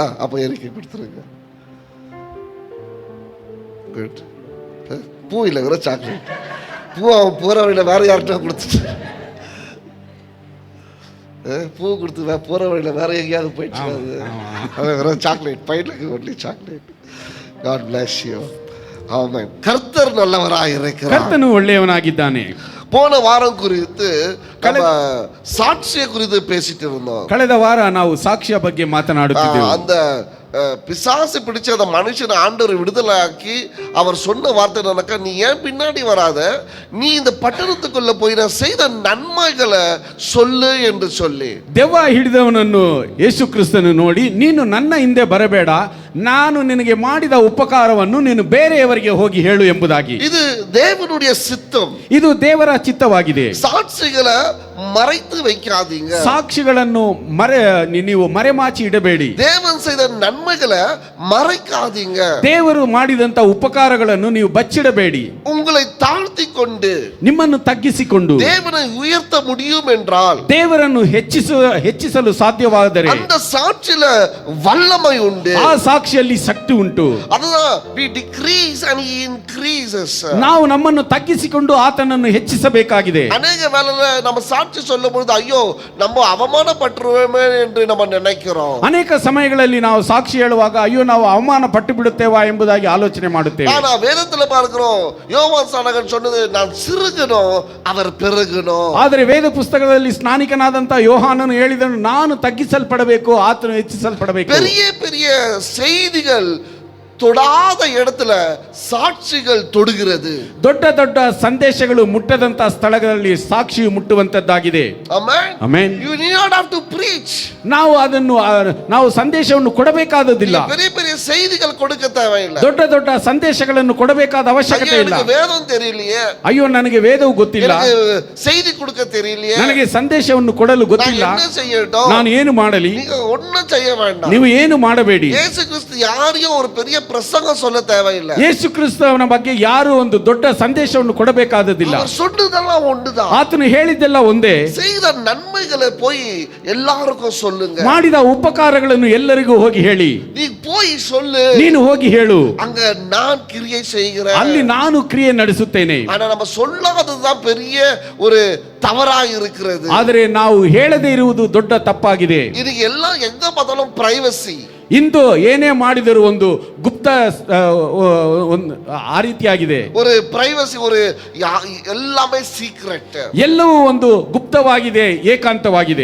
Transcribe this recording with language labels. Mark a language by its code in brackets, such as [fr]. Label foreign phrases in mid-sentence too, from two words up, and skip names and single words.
[ta] அப்போ எரிக்க கொடுத்துருங்க. குட். பூ இல்லை, வேற சாக்லேட். பூ அவன் போகிற வழியில் வேற யார்கிட்ட கொடுத்துட்டு, பூ கொடுத்து போகிற வழியில் வேற எங்கேயாவது போயிட்டு அது வேற சாக்லேட். பையனுக்கு ஒன்லி சாக்லேட். [en] God bless you. [ta] ஆமென். கர்த்தர் நல்லவராக இருக்கிறார். [kn] ಕರ್ತನು ಒಳ್ಳೆಯವನಾಗಿದ್ದಾನೆ. [ta] போன வாரம் குறித்து சாட்சிய குறித்து பேசிட்டு இருந்தோம். [kn] ಕಳೆದ ವಾರ ನಾವು ಸಾಕ್ಷ್ಯ ಬಗ್ಗೆ ಮಾತನಾಡುತ್ತಿದ್ದೆವು. [ta] அந்த பிசாசு பிடிச்ச அந்த மனுஷனை ஆண்டவர் விடுதலையாக்கி அவர் சொன்ன வார்த்தை என்னக்கா, நீ ஏன் பின்னாடி வராத, நீ இந்த பட்டணத்துக்குள்ள போய் நான் செய்த நன்மைகளை சொல்லு என்று சொல்லி. [kn] ದೆವ್ವ ಹಿಡಿದವನನ್ನು ಯೇಸು ಕ್ರಿಸ್ತನು ನೋಡಿ, ನೀನು ನನ್ನ ಹಿಂದೆ ಬರಬೇಡ, ನಾನು ನಿನಗೆ ಮಾಡಿದ ಉಪಕಾರವನ್ನು ನೀನು ಬೇರೆಯವರಿಗೆ ಹೋಗಿ ಹೇಳು ಎಂಬುದಾಗಿ. [ta] இது தேவனுடைய சித்தம். [kn] ಇದು ದೇವರ ಚಿತ್ತವಾಗಿದೆ. [ta] ಸಾಕ್ಷಿகளை மறைத்து வைக்காதீங்க. [kn] ಸಾಕ್ಷಿಗಳನ್ನು ನೀವು ಮರೆಮಾಚಿ ಇಡಬೇಡಿ. [ta] தேவன் செய்த நன்மைகளை மறைக்காதீங்க. [kn] ದೇವರು ಮಾಡಿದಂತ ಉಪಕಾರಗಳನ್ನು ನೀವು ಬಚ್ಚಿಡಬೇಡಿ. [ta] உங்களை தாழ்த்தி கொண்டு, [kn] ನಿಮ್ಮನ್ನು ತಗ್ಗಿಸಿಕೊಂಡು [ta] தேவனை உயர்த்த முடியும் என்றால், [kn] ದೇವರನ್ನು ಹೆಚ್ಚಿಸಲು ಸಾಧ್ಯವಾದರೆ [ta] அந்த சாட்சியில வல்லமை உண்டு. [kn] ಆ ಸಾಕ್ಷಿಯಲ್ಲಿ ಶಕ್ತಿ ಉಂಟು. [en] அதுதான் we decrease and he increases. [kn] ನಾವು ನಮ್ಮನ್ನು ತಗ್ಗಿಸಿಕೊಂಡು ಆತನನ್ನು ಹೆಚ್ಚಿಸಬೇಕಾಗಿದೆ. ಅನೇಕ ವೇಳೆல [ta] நம்ம சாட்சி சொல்லும் பொழுது ஐயோ நம்ம அவமானப்பட்டுருவோமே என்று நம்ம நினைக்கிறோம். [kn] ಅನೇಕ ಸಮಯಗಳಲ್ಲಿ ನಾವು ಸಾಕ್ಷಿ ಹೇಳುವಾಗ ಅಯ್ಯೋ ನಾವು ಅವಮಾನ ಪಟ್ಟು ಬಿಡುತ್ತೇವಾ ಎಂಬುದಾಗಿ ಆಲೋಚನೆ ಮಾಡುತ್ತೇವೆ. [ta] ஆனா வேதத்துல பார்க்கிறோம், யோவான் ஸ்நானகன் சொன்னது நான் சிறுகணும் அவர் பெருகணும். [kn] ಆದರೆ ವೇದ ಪುಸ್ತಕದಲ್ಲಿ ಸ್ನಾನಿಕನಾದಂತ ಯೋಹಾನನು ಹೇಳಿದನು, ನಾನು ತಗ್ಗಿಸಲ್ಪಡಬೇಕು, ಆತನು ಹೆಚ್ಚಿಸಲ್ಪಡಬೇಕು. [ta] பெரிய பெரிய செய்திகள் தொடாத இடத்துல சாட்சிகள் தொடுகிறது. [kn] ದೊಡ್ಡ ದೊಡ್ಡ ಸಂದೇಶಗಳು ಮುಟ್ಟದಂತ ಸ್ಥಳಗಳಲ್ಲಿ ಸಾಕ್ಷಿಯು ಮುಟ್ಟುವಂತದ್ದಾಗಿದೆ. ಆಮೆನ್. ಆಮೆನ್. [en] You need not have to preach. [kn] ನಾವು ಸಂದೇಶವನ್ನು ಕೊಡಬೇಕಾದದಿಲ್ಲ. [ta] பெரிய பெரிய செய்திகள் கொடுக்க தேவையில்லை. [kn] ದೊಡ್ಡ ದೊಡ್ಡ ಸಂದೇಶಗಳನ್ನು ಕೊಡಬೇಕಾದ ಅವಶ್ಯಕತೆ ಇಲ್ಲ. [ta] எனக்கு வேதம் தெரியலையே, [kn] ಅಯ್ಯೋ ನನಗೆ ವೇದವು ಗೊತ್ತಿಲ್ಲ, [ta] எனக்கு செய்தி கொடுக்க தெரியலையே, [kn] ನನಗೆ ಸಂದೇಶವನ್ನು ಕೊಡಲು ಗೊತ್ತಿಲ್ಲ, [ta] என்ன செய்யட்டும், [kn] ನಾನು ಏನು ಮಾಡಲಿ? [ta] நீங்க ஒண்ணும் செய்ய வேண்டாம். [kn] ನೀವು ಏನು ಮಾಡಬೇಡಿ. ಯೇಸು ಕ್ರಿಸ್ತ ಯಾರಿಗೂ [ta] ஒரு பெரிய பிரசங்கம் சொல்ல தேவையில்லை. [kn] ಯೇಸು ಕ್ರಿಸ್ತನ ಬಗ್ಗೆ ಯಾರು ಒಂದು ದೊಡ್ಡ ಸಂದೇಶವನ್ನು ಕೊಡಬೇಕಾದದಿಲ್ಲ. [ta] அவர் சொன்னதெல்லாம் ஒண்ணுதான். [kn] ಆತನು ಹೇಳಿದ್ದೆಲ್ಲ ಒಂದೇ. [ta] செய்த நன்மைகளை போய் எல்லாருக்கும் சொல்லுங்க. [kn] ಮಾಡಿದ ಉಪಕಾರಗಳನ್ನು ಎಲ್ಲರಿಗೂ ಹೋಗಿ ಹೇಳಿ. [ta] நீ போய் சொல்லு, [kn] ನೀನು ಹೋಗಿ ಹೇಳು, [ta] அங்க நான் கிரியை செய்கிறேன், [kn] ಅಲ್ಲಿ ನಾನು ಕ್ರಿಯೆ ನಡೆಸುತ್ತೇನೆ. [ta] ஆனா நம்ம சொல்லாததுதான் பெரிய ஒரு தவறாக இருக்கிறது. [kn] ಆದರೆ ನಾವು ಹೇಳದೇ ಇರುವುದು ದೊಡ್ಡ ತಪ್ಪಾಗಿದೆ. [ta] இதுக்கு எல்லாம் எங்க பார்த்தாலும் பிரைவசி. [kn] ಇಂದು ಏನೇ ಮಾಡಿದರೂ ಒಂದು ಗುಪ್ತ ಆ ರೀತಿಯಾಗಿದೆ. [ta] ஒரு பிரைவசி, ஒரு எல்லாமே சீக்ரெட், [kn] ಎಲ್ಲವೂ ಒಂದು ಗುಪ್ತವಾಗಿದೆ, ಏಕಾಂತವಾಗಿದೆ.